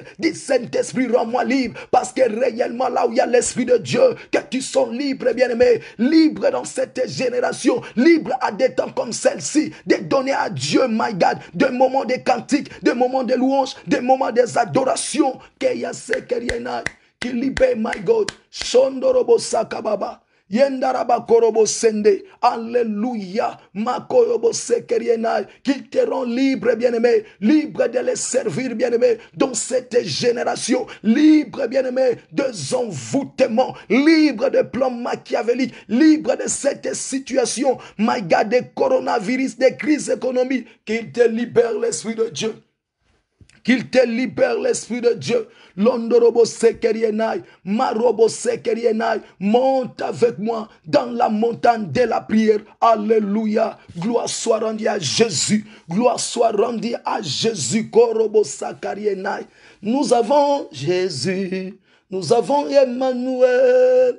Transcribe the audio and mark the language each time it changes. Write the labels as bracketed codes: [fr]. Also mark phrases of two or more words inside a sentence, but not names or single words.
[fr] Dis Saint-Esprit, rends-moi libre. Parce que réellement, là où il y a l'Esprit de Dieu, que tu sois libre, bien-aimé. Libre dans cette génération. Libre à des temps comme celle-ci. De donner à Dieu, [en] my God, [fr] des moments de cantiques, des moments de louanges, des moments des adorations. Qu'il libère, [en] my God. Shondorobo Sakababa. Yendaraba korobo sende, alléluia, makorobo sekerienai, [fr] qu'ils te rend libre, bien-aimé, libre de les servir, bien-aimé, dans cette génération, libre, bien-aimé, de envoûtements, libre de plans machiavéliques, libre de cette situation, [en] my God, [fr] de coronavirus, de crise économique, qu'il te libère l'Esprit de Dieu. Qu'il te libère l'Esprit de Dieu. Londorobo sekerienai, marobo sekerienai, monte avec moi dans la montagne de la prière. Alléluia. Gloire soit rendue à Jésus. Gloire soit rendue à Jésus. Korobo sakarienai. Nous avons Jésus. Nous avons Emmanuel.